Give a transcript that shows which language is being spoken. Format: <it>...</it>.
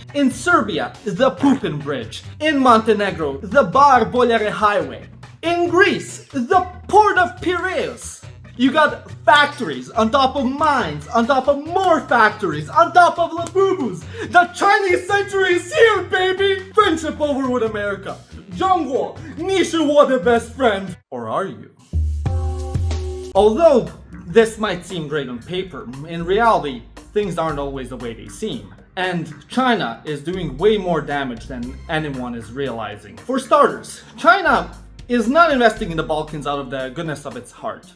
<en>In Serbia, the Pupin Bridge. In Montenegro, the Bar Boljare Highway. In Greece, the Port of Piraeus. You got factories on top of mines, on top of more factories, on top of labubus. The Chinese century is here, baby! Friendship over with America.</en> <zh>中国，你是我的</zh> <en>best friend. Or are you? Although this might seem great on paper, in reality, things aren't always the way they seem. And China is doing way more damage than anyone is realizing. For starters, China is not investing in the Balkans out of the goodness of its heart.</en>